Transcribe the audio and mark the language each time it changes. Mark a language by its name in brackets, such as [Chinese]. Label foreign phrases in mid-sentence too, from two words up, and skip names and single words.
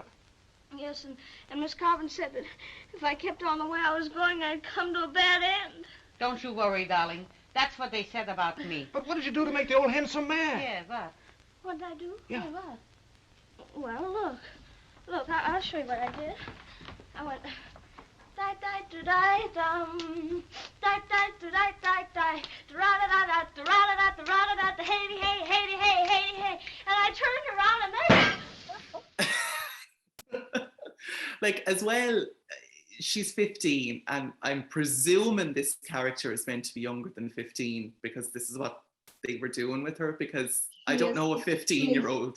[English] Yes, and Miss Carvin said that if I kept on the way I was going, I'd come to a bad end. Don't you worry, darling. That's what they said about me. But what did you do to make the old hen so mad? Yeah, what? What did I do? Yeah. Hey, what? Well, look, I'll show you what I did. I went, die-die-do-die-dum, die-die-do-die-die-die, da-ra-da-da-da-da-ra-da-da-da-ra-da-da, hey, hey, hey, hey, hey, hey, and I turned around and there. Like, as well, she's 15, and I'm presuming this character is meant to be younger than 15 because this is what they were doing with her, because I don't know a 15-year-old.